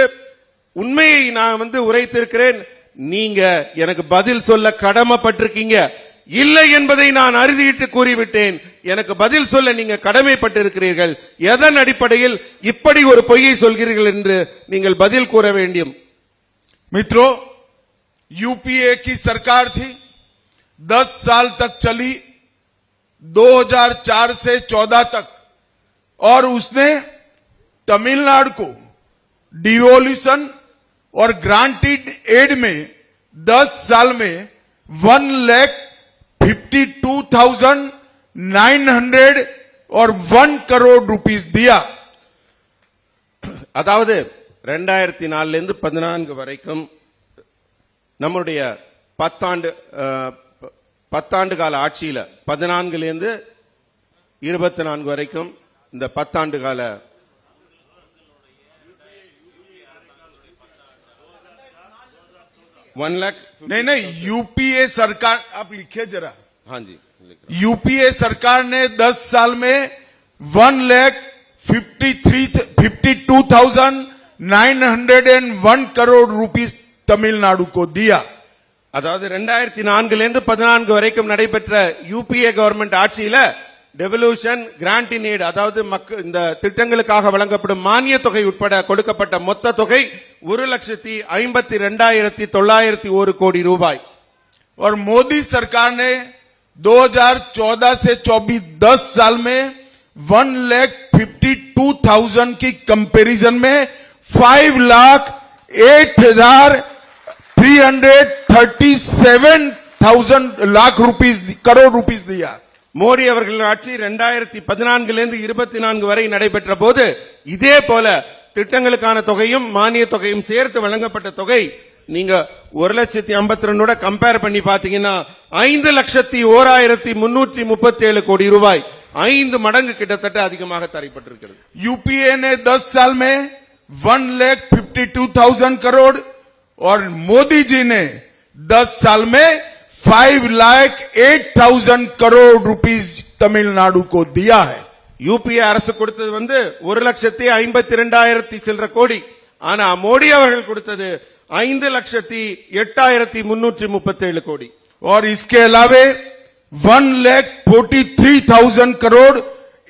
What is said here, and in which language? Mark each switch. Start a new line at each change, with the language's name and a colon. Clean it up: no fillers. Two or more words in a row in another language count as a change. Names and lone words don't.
Tamil: உண்மையை நான் உரைத்திருக்கிறேன், நீங்க எனக்கு பதில் சொல்ல கடமைப்பட்டிருக்கீங்க। இல்லை என்பதை நான் அறுதியிட்டு கூறிவிட்டேன், எனக்கு பதில் சொல்ல நீங்க கடமைப்பட்டிருக்கிறீர்கள்। எதன் அடிப்படையில் இப்படி ஒரு பொய்யை சொல்கிறீர்கள் என்று நீங்கள் பதில் கூற வேண்டும்।
Hindi: मित्रों, यूपीए की सरकार थी, 10 साल तक चली, 2004 से 14 तक, और उसने तमिलनाडु को डिवोल्यूशन और
English: granted aid
Hindi: में 10 साल में 1,52,900 और 1 करोड़ रुपीस दिया।
Tamil: அதாவது 2004 இருந்து 14 வரைக்கும் நம்முடைய 10 ஆண்டு கால ஆட்சியில 14 இருந்து 24 வரைக்கும் இந்த 10 ஆண்டு கால
Hindi: नहीं, यूपीए सरकार, आप लिखिए जरा। हाँ जी, यूपीए सरकार ने 10 साल में 1,52,901 करोड़ रुपीस तमिलनाडु को दिया।
Tamil: அதாவது 2004 இருந்து 14 வரைக்கும் நடைபெற்ற யூபிஏ கவர்மெண்ட் ஆட்சியில டெவல்யூஷன்,
English: grant in aid,
Tamil: அதாவது இந்த திட்டங்களுக்காக வழங்கப்படும் மானிய தொகை உட்பட கொடுக்கப்பட்ட மொத்த தொகை 1,52,901 கோடி ரூபாய்।
Hindi: और मोदी सरकार ने 2014 से 24 10 साल में 1,52,000 की कंपैरिजन में 5,837,000 करोड़ रुपीस दिया।
Tamil: மோடி அவர்கள் ஆட்சி 2014 இருந்து 24 வரை நடைபெற்ற போது இதே போல திட்டங்களுக்கான தொகையும் மானிய தொகையும் சேர்த்து வழங்கப்பட்ட தொகை நீங்க 1,52,000 கம்பேர் பண்ணி பாத்தீங்கன்னா 5,01,337 கோடி ரூபாய், 5 மடங்கு கிட்டத்தட்ட அதிகமாக தரப்பட்டிருக்கிறது।
Hindi: यूपीए ने 10 साल में 1,52,000 करोड़ और मोदी जी ने 10 साल में 5,08,000 करोड़ रुपीस तमिलनाडु को दिया है।
Tamil: யூபிஏ அரசு கொடுத்தது 1,52,000 சில்லற கோடி, ஆனா மோடி அவர்கள் கொடுத்தது 5,08,337 கோடி।
Hindi: और इसके अलावे 1,43,000 करोड़